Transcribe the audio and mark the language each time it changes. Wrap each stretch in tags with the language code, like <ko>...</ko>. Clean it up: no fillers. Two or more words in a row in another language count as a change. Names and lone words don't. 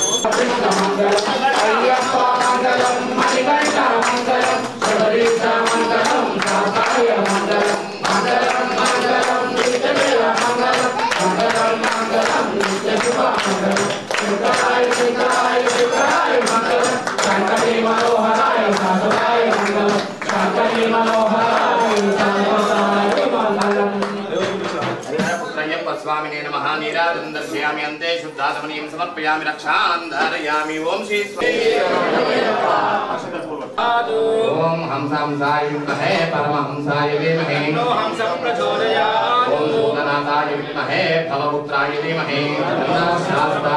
<sa>अय्यप्प मङ्गलं मणिकण्ठ मङ्गलं शबरीश मङ्गलं साकाय मङ्गलं मङ्गलं मङ्गलं नित्यदेव मङ्गलं मङ्गलं मङ्गलं नित्य शुभ मङ्गलं शुक्राय शुक्राय शुक्राय मङ्गलं शङ्करी मनोहराय साधुवाय मङ्गलं शङ्करी मनोहराय साधुवाय मङ्गलं स्वामिने नमः नीराजं दर्शयामि अन्ते शुद्धात्मनीं समर्पयामि रक्षां धारयामि ओम श्री ओम हंसाय विद्महे परमहंसाय धीमहि हंसं प्रचोदयात् ओम भूतनाथाय विद्महे भवपुत्राय धीमहि शास्त्रा</sa>